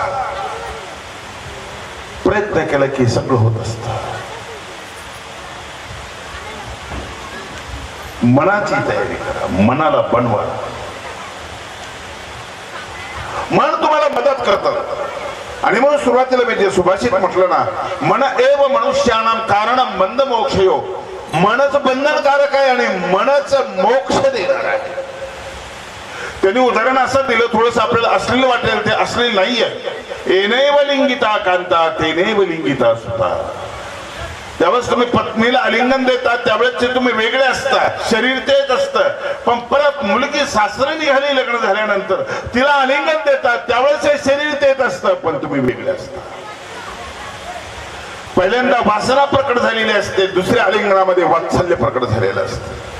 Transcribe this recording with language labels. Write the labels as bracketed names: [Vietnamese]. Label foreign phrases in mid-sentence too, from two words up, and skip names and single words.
[Marathi] प्रयत्न केला की सगळं होत असत. मनाची तयारी करा, मनाला बनवा. मन तुम्हाला मदत करतात. आणि म्हणून सुरुवातीला मी जे सुभाषित म्हटलं ना, [Sanskrit] मन एव मनुष्याणाम कारणम मंद मोक्षयो. [Marathi] मनच बंधनकारक आहे आणि मनच मोक्ष देणार आहे. त्यांनी उदाहरण असं दिलं, थोडस आपल्याला अश्लील वाटेल, ते अश्लील नाहीये. [Sanskrit] एनैव लिंगिता कांता तेनैव लिंगिता सुता. [Marathi] त्यावेळेस तुम्ही पत्नीला आलिंगन देतात त्यावेळेस तुम्ही वेगळे असतात, शरीर तेच असतं. पण परत मुलगी सासरी निघाली लग्न झाल्यानंतर, तिला आलिंगन देतात त्यावेळेस हे शरीर तेच असतं, पण तुम्ही वेगळे असता. पहिल्यांदा वासना प्रकट झालेली असते, दुसऱ्या आलिंगनामध्ये वात्सल्य प्रकट झालेलं असतं.